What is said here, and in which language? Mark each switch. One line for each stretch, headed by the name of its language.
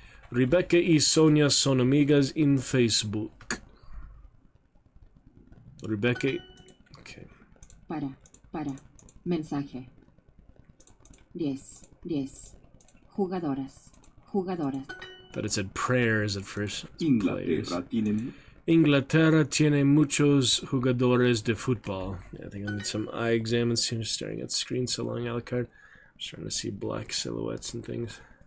Spanish: Rebecca y Sonia son amigas
English: in Facebook. Rebecca. Okay.
Spanish: Para. Mensaje. 10. Jugadoras.
English: Thought it said prayers at first. It's players.
Spanish: Inglaterra tiene Inglaterra tiene muchos jugadores de fútbol.
English: Yeah, I think I need some eye exams soon. Staring at the screen so long, Alucard. I'm starting to see black silhouettes and things.